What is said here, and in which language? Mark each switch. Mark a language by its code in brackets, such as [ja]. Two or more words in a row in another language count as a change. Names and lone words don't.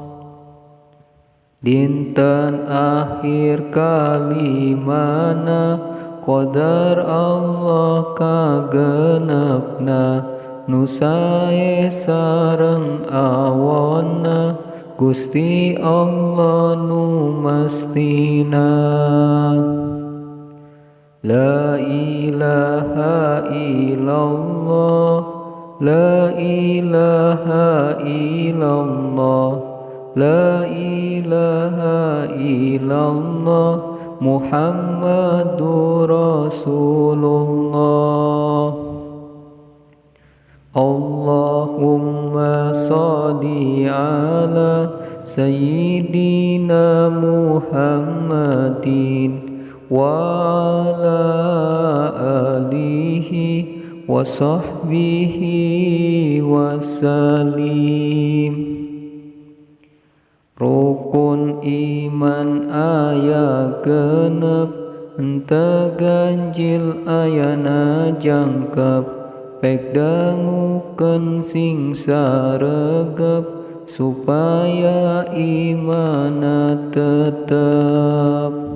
[su] Dinten akhir kalimana, qadar Allah kagenepna, nu sae sareng awonna, Gusti Allah nu mastina. [ar] لا إله إلا الله، لا إله إلا الله، لا إله إلا الله محمد رسول الله. اللهم صل على سيدنا محمد وعلى آله وصحبه وسلم. [su] Rukun iman aya genep, ente ganjil ayana jangkep, pek dangukeun sing saregep, supaya imana tetep.